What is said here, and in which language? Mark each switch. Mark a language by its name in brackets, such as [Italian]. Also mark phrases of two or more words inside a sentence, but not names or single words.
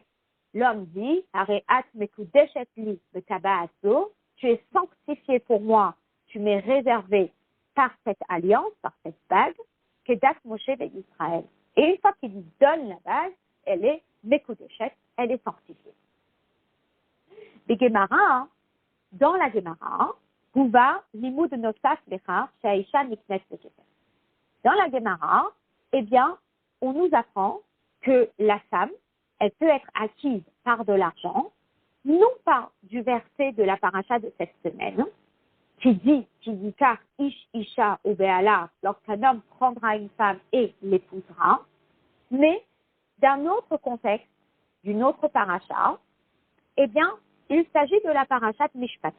[French] L'homme dit, [Hebrew] הרי את מקודשת לי בטבעת זו, [French] tu es sanctifié pour moi, tu m'es réservé par cette alliance, par cette bague, [Hebrew] כדת משה ישראל. [French] Et une fois qu'il lui donne la bague, elle est mekudeshet, elle est sanctifiée. Les Gemara, dans la Gemara, [Hebrew] הובא לימוד נוסף לך שהאשה נקנית בכסף. [French] Dans la Gemara, eh bien, on nous apprend que la femme, elle peut être acquise par de l'argent, non pas du verset de la paracha de cette semaine, qui dit car [Hebrew] איש אשה ובעלה, [French] lorsqu'un homme prendra une femme et l'épousera, mais d'un autre contexte, d'une autre paracha, eh bien, il s'agit de la parachat Mishpatim.